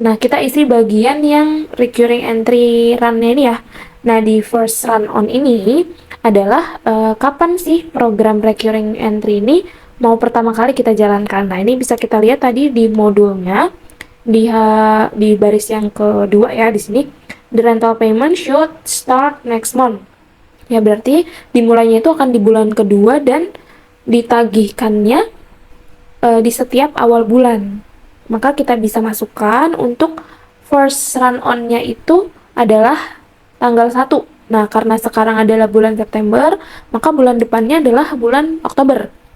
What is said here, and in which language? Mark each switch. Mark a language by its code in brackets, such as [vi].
[id] Nah, kita isi bagian yang recurring entry run-nya ini ya. Nah, di first run on ini adalah kapan sih program recurring entry ini mau pertama kali kita jalankan. Nah, ini bisa kita lihat tadi di modulnya, di baris yang kedua ya di sini. [en] The rental payment should start next month. [id] Ya, berarti dimulainya itu akan di bulan kedua dan ditagihkannya di setiap awal bulan. Maka kita bisa masukkan untuk first run on-nya itu adalah tanggal 1. Nah, karena sekarang adalah bulan September, maka bulan depannya adalah bulan Oktober.